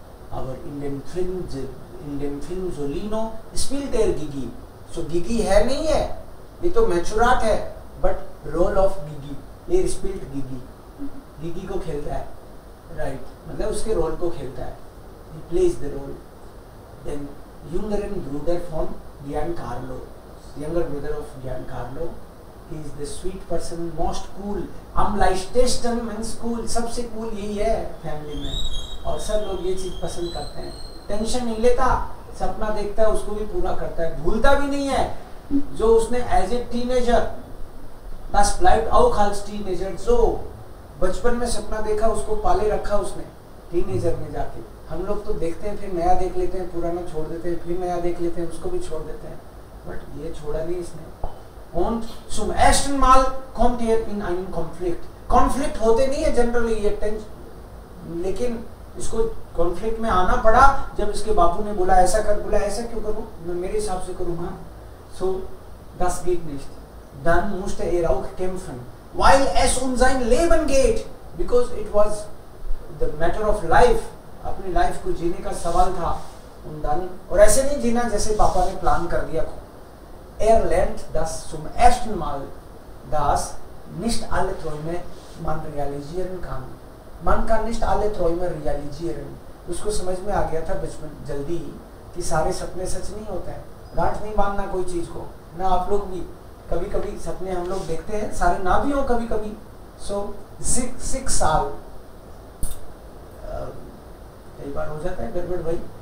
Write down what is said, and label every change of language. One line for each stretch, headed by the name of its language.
German: Aber in dem Film Jolino spielt Gigi.
Hindi: So Gigi है नहीं है, ये तो Machurat है,
English: but role of Gigi.
Hindi: ये spielt Gigi को खेलता है, right? मतलब उसके रोल को खेलता है.
English: He plays the role. Then
German: jüngeren Bruder von Giancarlo,
English: younger brother of Giancarlo. He is the sweet person, most cool.
German: Am leichtesten
English: means cool.
Hindi: सबसे cool यही है फैमिली में. और सब लोग ये चीज पसंद करते हैं. टेंशन नहीं लेता, सपना देखता है उसको भी पूरा करता है, भूलता भी नहीं है जो उसने
English: as a teenager,
German: das bleibt auch als
Hindi: teenager, जो बचपन में सपना देखा उसको पाले रखा उसने टीनेजर में जाके. हम लोग तो देखते हैं फिर नया देख लेते हैं, पुराना छोड़ देते हैं, फिर नया देख लेते हैं, उसको भी छोड़ देते हैं, बट ये छोड़ा नहीं इसने.
German: Und zum ersten Mal kommt in einen Konflikt.
Hindi: Konflikt होते नहीं है जनरली ये टेंशन, लेकिन इसको कॉन्फ्लिक्ट में आना पड़ा जब इसके बापू ने बोला ऐसा कर, बोला ऐसा क्यों करूं, मैं मेरे हिसाब से करूंगा.
German: So das geht nicht. Dann musste auch kämpfen, weil es sein Leben geht,
English: because it was the matter of life.
Hindi: अपनी लाइफ को जीने का सवाल था.
German: Und dann,
Hindi: और ऐसे नहीं जीना जैसे पापा ने प्लान कर दिया.
German: lernt das zum ersten Mal, dass nicht alle Träume man realisieren kann. Man kann nicht alle Träume realisieren.
Hindi: उसको समझ में आ गया था बचपन जल्दी कि सारे सपने सच नहीं होते हैं. गांठ नहीं बांधना कोई चीज को ना. आप लोग भी कभी कभी सपने हम लोग देखते हैं, सारे ना भी हो कभी कभी. So 6 साल कई बार हो जाता है गड़बड़ भाई.